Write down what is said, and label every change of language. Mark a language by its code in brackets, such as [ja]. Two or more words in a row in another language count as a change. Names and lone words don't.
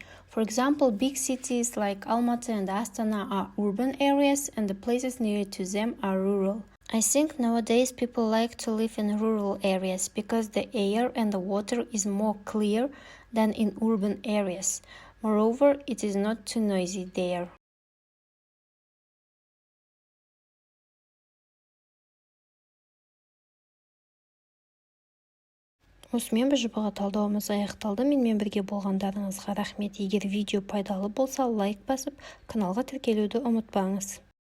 [en] For example, big cities like Almaty and Astana are urban areas, and the places near to them are rural. I think nowadays people like to live in rural areas because the air and the water is more clear than in urban areas. Moreover, it is not too noisy there. [kk] Осымен БЖБ-ға талдауымыз аяқталды. Менімен бірге болғандарыңызға рахмет. Егер видео пайдалы болса, лайк басып, каналға тіркелуді ұмытпаңыз.